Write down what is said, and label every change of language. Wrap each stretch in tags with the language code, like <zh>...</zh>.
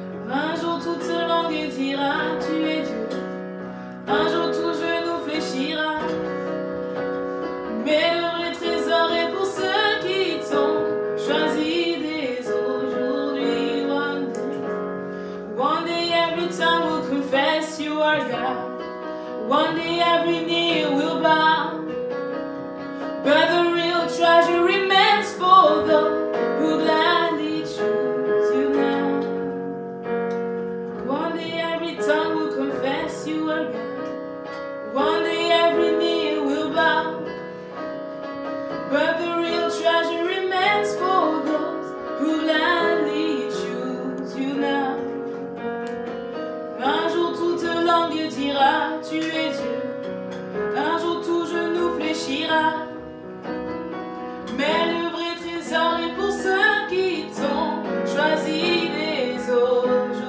<fr>Un jour toute langue dira tu es Dieu. Un jour tout genou fléchira. Mais le vrai trésor est pour ceux qui t'ont choisi dès aujourd'hui.</fr> <en>One day every tongue will confess you are God. One day every knee will bow. But the real treasure remains for those who gladly choose you now. One day every tongue will confess you are God. One day every knee will bow. But the real treasure remains for those who gladly choose you now.</en> <fr>Un jour toute langue dira tu es Dieu. Un jour tout genou fléchira. Mais le vrai trésor est pour ceux qui t'ont choisi dès aujourd'hui.</fr>